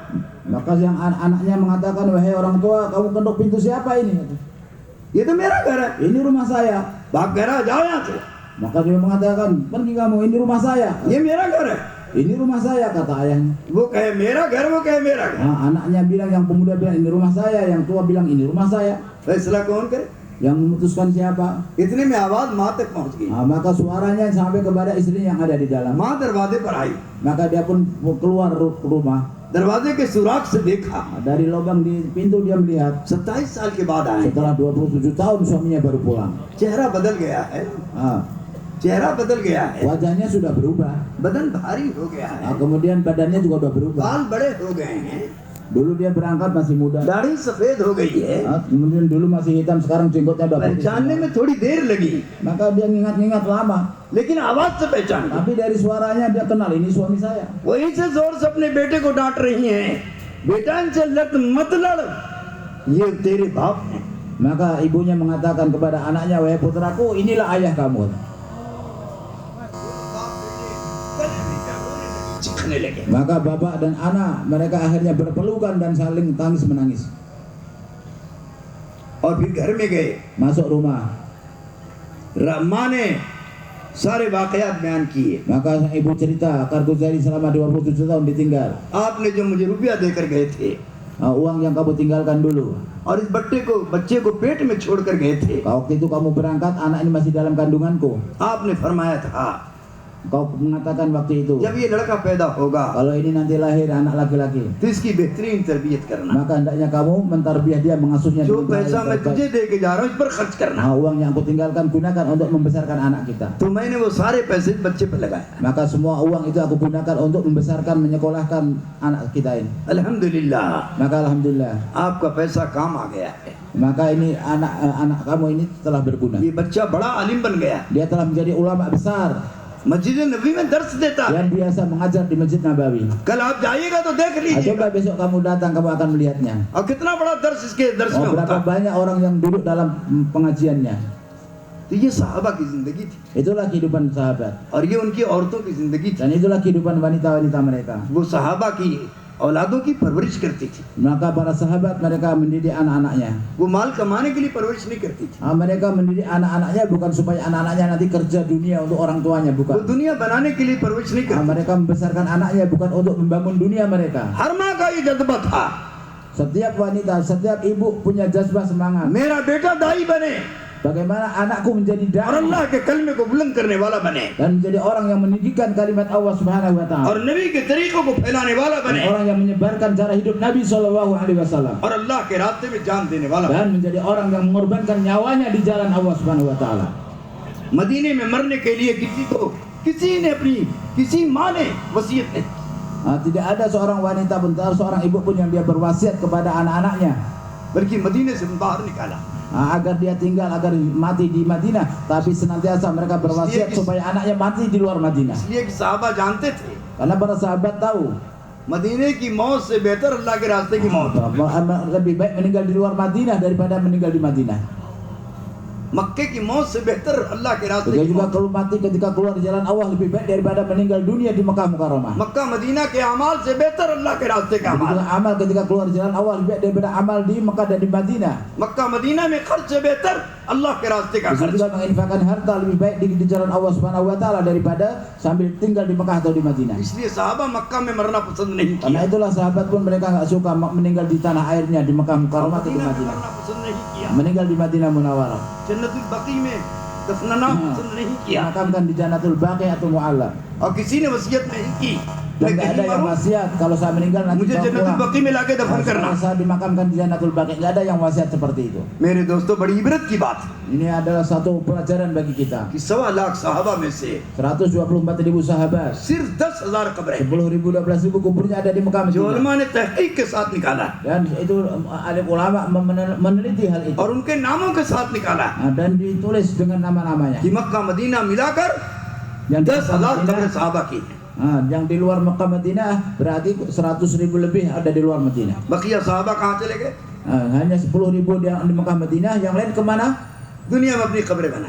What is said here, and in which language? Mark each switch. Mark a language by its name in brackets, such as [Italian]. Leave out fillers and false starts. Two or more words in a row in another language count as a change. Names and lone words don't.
[Indonesian] Maka yang anaknya mengatakan, "Wahai orang tua, kamu ketuk pintu siapa ini?" Kata. [Hindi] ये तो मेरा घर है। [Indonesian] Ini rumah saya. [Hindi] बाप कह रहा, जाओ यहाँ से, [Indonesian] Maka dia mengatakan, "Pergi kamu, ini rumah saya." [Hindi] ये मेरा घर है। [Indonesian] Ini rumah saya, kata ayahnya. [Hindi] वो कहे मेरा घर, वो कहे मेरा घर। [Indonesian] Anaknya bilang, yang pemuda bilang ini rumah saya, yang tua bilang ini rumah saya. [Hindi] फैसला कौन करे? [Indonesian] Yang memutuskan siapa? [Hindi] इतने में आवाज माँ तक पहुंच गई। [Indonesian] Maka suaranya sampai kepada istrinya yang ada di dalam. [Hindi] माँ दरवाजे पर आई, [Indonesian] Maka dia pun keluar rumah. [Hindi] दरवाजे के सुराख से देखा, [Indonesian] Dari lubang di pintu dia melihat [Hindi] 27 साल के बाद आए, [Indonesian] setelah 27 tahun suaminya baru pulang. [Hindi] चेहरा बदल गया है, चेहरा बदल गया है, [Indonesian] Wajahnya sudah berubah. [Hindi] बदन भारी हो गया है, [Indonesian] Kemudian badannya juga sudah berubah. [Hindi] बाल बड़े हो गए हैं, [Indonesian] Dulu dia berangkat masih muda. [Hindi] दाढ़ी सफेद हो गई है। [Indonesian] Kemudian dulu masih hitam, sekarang jenggotnya udah putih. [Hindi] पहचानने में थोड़ी देर लगी, [Indonesian] Maka dia ngingat-ngingat lama. [Hindi] लेकिन आवाज से पहचान गई। [Indonesian] Tapi dari suaranya dia kenal ini suami saya. [Hindi] वहीं से जोर से अपने बेटे को डांट रही हैं, बेटा इनसे लत मत लड़, ये तेरे बाप हैं। [Indonesian] Maka ibunya mengatakan kepada anaknya, "Wahai putraku, inilah ayah kamu." [Hindi] चिखने लगे। [Indonesian] Maka bapak dan anak mereka akhirnya berpelukan dan saling tangis menangis. [Hindi] और फिर घर में गए, [Indonesian] Masuk rumah. [Hindi] माँ ने सारे वाकयात बयान किए। [Indonesian] Maka sang ibu cerita, Karguzari selama 27 tahun ditinggal. [Hindi] आपने जो मुझे रुपया देकर गए थे, [Indonesian] uang yang kamu tinggalkan dulu. [Hindi] और इस बच्चे को पेट में छोड़कर गए थे। [Indonesian] Waktu itu kamu berangkat, anak ini masih dalam kandunganku. [Hindi] आपने फरमाया था [Indonesian] Kau mengatakan waktu itu, [Hindi] जब ये लड़का पैदा होगा [Indonesian] kalau ini nanti lahir anak laki-laki, [Hindi] तो इसकी बेहतरीन तरबियत करना, [Indonesian] maka hendaknya kamu mentarbiah dia, mengasuhnya [Hindi] जो [Indonesian] dengan cara [Hindi] पैसा [Indonesian] yang [Hindi] मैं [Indonesian] terbaik. [Hindi] तुझे दे के जा रहा हूँ इस पर खर्च करना। [Indonesian] Uang yang aku tinggalkan gunakan untuk membesarkan anak kita. [Hindi] तो मैंने वो सारे पैसे बच्चे पर लगाए। [Indonesian] Maka semua uang itu aku gunakan untuk membesarkan, menyekolahkan anak kita ini. [Hindi] अल्हम्दुलिल्लाह, [Indonesian] Maka alhamdulillah, [Hindi] आपका पैसा काम आ गया है। [Indonesian] maka ini anak kamu ini telah berguna. [Hindi] ये बच्चा बड़ा आलिम बन गया, [Indonesian] Dia telah menjadi ulama besar [Hindi] मस्जिद नबी में दर्स देता है। [Indonesian] yang biasa mengajar di Masjid Nabawi. [Hindi] कल आप जाइएगा तो देख लीजिएगा, [Indonesian] Coba besok kamu datang, kamu akan melihatnya. [Hindi] और कितना बड़ा दर्स इसके दर्स में होता [Indonesian] Berapa [Hindi] है। [Indonesian] banyak orang yang duduk dalam pengajiannya. [Hindi] तो ये सहाबा की जिंदगी थी, [Indonesian] Itulah kehidupan sahabat. [Hindi] और ये उनकी औरतों की जिंदगी थी। [Indonesian] Dan itulah kehidupan wanita-wanita mereka. [Hindi] वो सहाबा की औलादों की परवरिश करती थी। [Indonesian] Maka para sahabat mereka mendidik anak-anaknya. [Hindi] वो माल कमाने के लिए परवरिश नहीं करती थी, [Indonesian] Mereka mendidik anak-anaknya bukan supaya anak-anaknya nanti kerja dunia untuk orang tuanya, [Hindi] वो [Indonesian] bukan. [Hindi] दुनिया बनाने के लिए परवरिश नहीं करती। [Indonesian] Mereka membesarkan anaknya bukan untuk membangun dunia mereka. [Hindi] हर माँ का ये जज्बा था, [Indonesian] Setiap wanita, setiap ibu punya jazbah semangat. [Hindi] मेरा बेटा दाई बने [Indonesian] Bagaimana anakku menjadi [Hindi] और [Indonesian] dai [Hindi] अल्लाह के कलमे को बुलंद करने वाला बने, [Indonesian] dan menjadi orang yang meninggikan kalimat Allah [Arabic] Subhanahu wa taala. [Hindi] और नबी के तरीकों को फैलाने वाला बने, [Indonesian] Orang yang menyebarkan cara hidup Nabi [Arabic] Shallallahu Alaihi Wasallam [Hindi] और अल्लाह के रास्ते में जान देने वाला बने। [Indonesian] dan menjadi orang yang mengorbankan nyawanya di jalan Allah [Arabic] Subhanahu Wa Taala. [Hindi] मदीने में मरने के लिए किसी माँ ने वसीयत नहीं, [Indonesian] Tidak ada seorang wanita pun, seorang ibu pun yang dia berwasiat kepada anak-anaknya [Hindi] बल्कि मदीने से बाहर निकाला। [Indonesian] agar dia tinggal, agar mati di Madinah, tapi senantiasa mereka berwasiat supaya anaknya mati di luar Madinah. [Hindi] इसलिए कि साहबा जानते थे [Indonesian] Karena para sahabat tahu [Hindi] मदीने की मौत से बेहतर अल्लाह के रास्ते की मौत है। [Indonesian] lebih baik meninggal di luar Madinah daripada meninggal di Madinah. [Hindi] मक्के की मौत से बेहतर अल्लाह के रास्ते [Indonesian] Juga [Hindi] की [Indonesian] juga [Hindi] मौत। [Indonesian] kalau mati ketika keluar di jalan Allah lebih baik daripada meninggal dunia di Mekah Mukarramah. [Hindi] मक्का मदीना के अमाल से बेहतर अल्लाह के रास्ते का [Indonesian] Begitu [Hindi] अमाल। [Indonesian] amal ketika keluar di jalan Allah lebih baik daripada amal di Mekah dan di Madinah. [Hindi] मक्का मदीना में खर्च से बेहतर अल्लाह के रास्ते का [Indonesian] Begitu [Hindi] खर्च। [Indonesian] juga menginfakkan harta lebih baik di jalan Allah [Arabic] Subhanahu wa taala [Indonesian] daripada sambil tinggal di Mekah atau di Madinah. [Hindi] इसलिए साहबा मक्का में मरना पसंद नहीं [Indonesian] Karena [Hindi] किया, [Indonesian] itulah sahabat pun mereka enggak suka meninggal di tanah airnya di Mekah Mukarramah atau di [Hindi] मदीना में [Indonesian] Madinah. [Hindi] मरना पसंद नहीं किया, [Indonesian] Meninggal di Madinah Munawwarah. [Hindi] जन्नतुल बकी में दफनाना पसंद नहीं किया, [Indonesian] Dimakamkan di Jannatul Baqi atau Mu'alla. [Hindi] और किसी ने वसीयत नहीं की [Indonesian] Dan [Hindi] मैं [Indonesian] enggak ada [Hindi] कहीं [Indonesian] yang [Hindi] मरूं [Indonesian] wasiat kalau saya meninggal nanti [Hindi] मुझे [Indonesian] bawa [Hindi] जन्नतुल [Indonesian] pulang. [Hindi] बकी में लाके दफन करना। [Indonesian] Saya dimakamkan di Jannatul Baqi. Enggak ada yang wasiat seperti itu. [Hindi] मेरे दोस्तों, बड़ी इबरत की बात है [Indonesian] Ini adalah satu pelajaran bagi kita. [Hindi] कि 1.25 लाख साहबा में से [Indonesian] 124.000 sahabat, [Hindi] सिर्फ 10,000 कब्रें [Indonesian] 10.000 12.000 kuburnya ada di Mekah [Hindi] जो [Indonesian] Madinah. [Hindi] उलमा ने तहकीक के साथ निकाला [Indonesian] Dan itu alim ulama meneliti hal itu. [Hindi] और उनके नामों के साथ निकाला [Indonesian] Dan ditulis dengan nama-namanya. [Hindi] कि मक्का मदीना मिलाकर [Indonesian] Yang di [Hindi] 10,000 [Indonesian] Mekah [Hindi] कब्रें [Indonesian] Madinah, [Hindi] साहबा की, [Indonesian] yang di luar Mekah Madinah berarti 100.000 lebih ada di luar Madinah. [Hindi] बकिया साहबा कहाँ चले गए? [Indonesian] Hanya 10.000 di Mekah Madinah, yang lain kemana? [Hindi] दुनिया में अपनी कब्रें बनाई।